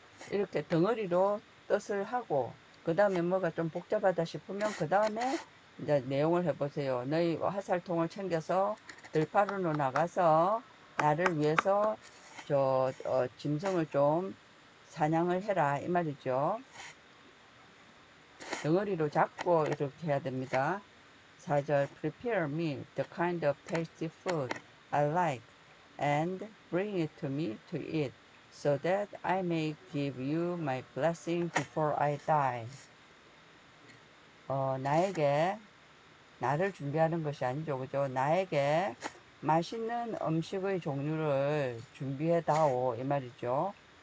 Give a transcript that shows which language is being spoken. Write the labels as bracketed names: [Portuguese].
[Korean] 이렇게 덩어리로 뜻을 하고 그 다음에 뭐가 좀 복잡하다 싶으면 그 다음에 이제 내용을 해보세요. 너희 화살통을 챙겨서 들판으로 나가서 나를 위해서 짐승을 좀 사냥을 해라 이 말이죠. 덩어리로 잡고 이렇게 해야 됩니다. [English] 4절 Prepare me the kind of tasty food I like and bring it to me to eat so that I may give you my blessing before I die. [Korean] 나에게 나를 준비하는 것이 아니죠. 그죠? 나에게 맛있는 음식의 종류를 준비해 다오 이 말이죠.